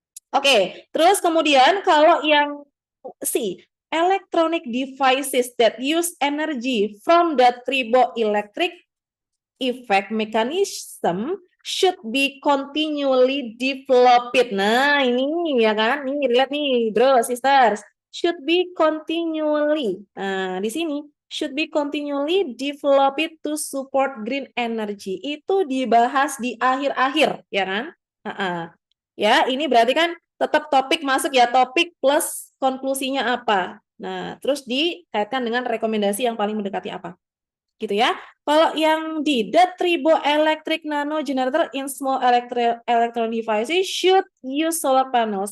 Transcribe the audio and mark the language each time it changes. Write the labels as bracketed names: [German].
[Indonesian] Oke, terus kemudian kalau yang [English] C, electronic devices that use energy from the triboelectric effect mechanism should be continually developed. [Indonesian] Nah, ini ya kan, ini relate nih, bro, sisters. [English] Should be continually. [Indonesian] Nah, di sini [English] should be continually developed to support green energy. [Indonesian] Itu dibahas di akhir-akhir, ya kan? Ya, ini berarti kan tetap topik masuk ya, topik plus konklusinya apa. Nah, terus dikaitkan dengan rekomendasi yang paling mendekati apa. Gitu ya. Kalau yang di [English] the triboelectric nano generator in small electron devices should use solar panels.